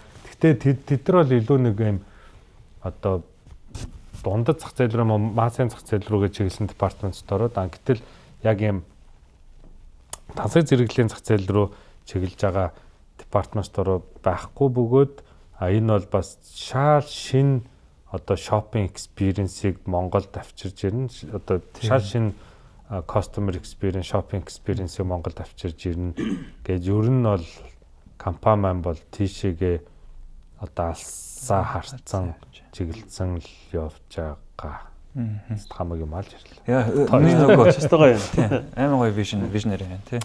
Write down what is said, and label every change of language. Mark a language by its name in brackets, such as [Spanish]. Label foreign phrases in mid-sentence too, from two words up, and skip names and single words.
[Mongolian] Гэхдээ тэд нар бол илүү нэг юм одоо дундад зах зээл рүү массын зах зээл рүү гэж чиглэсэн [English] department store- [Mongolian] ууд гэтэл яг юм тансаг зэрэглэлийн зах зээл рүү чиглэж байгаа [English] department store [Mongolian] байхгүй бөгөөд энэ бол бас шал шин одоо [English] shopping experience- [Mongolian] ийг Монголд авчирж ирнэ. Одоо шал шин [English] customer experience, shopping experience- [Mongolian] ийг Монголд авчирж ирнэ гэж ер нь бол компани маань бол тийшээгээ одоо алсаа харцсан чиглэлсэн л явж байгаа. Хамаг юм алж ирлээ. Яа, нөгөө чистойгоо юм тий. Амар гоё visionary байна тий.